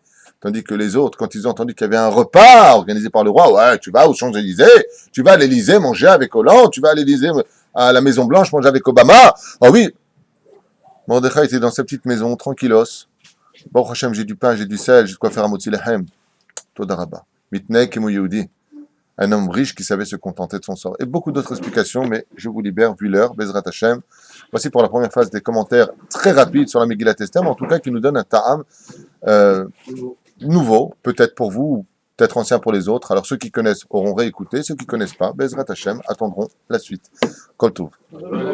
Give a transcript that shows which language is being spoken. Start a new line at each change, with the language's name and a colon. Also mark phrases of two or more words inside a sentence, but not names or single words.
French: Tandis que les autres, quand ils ont entendu qu'il y avait un repas organisé par le roi, ouais, tu vas aux Champs-Élysées, tu vas à l'Élysée manger avec Hollande, tu vas à l'Élysée, à la Maison Blanche manger avec Obama. Oh oui, Mordechai était dans sa petite maison, tranquillos.
Hebrew: ברוך השם,
French: j'ai du pain, j'ai du sel, j'ai de quoi faire un
Hebrew: מוציא לחם. תודה רבה. מתני כמו יהודי.
French: Un homme riche qui savait se contenter de son sort. Et beaucoup d'autres explications, mais je vous libère, vu l'heure,
Hebrew: בעזרת השם.
French: Voici pour la première phase des commentaires très rapides sur la Megillat Esther, mais en tout cas qui nous donne un ta'am nouveau, peut-être pour vous, ou peut-être ancien pour les autres. Alors ceux qui connaissent auront réécouté, ceux qui ne connaissent pas,
Hebrew: בעזרת השם,
French: attendront la suite.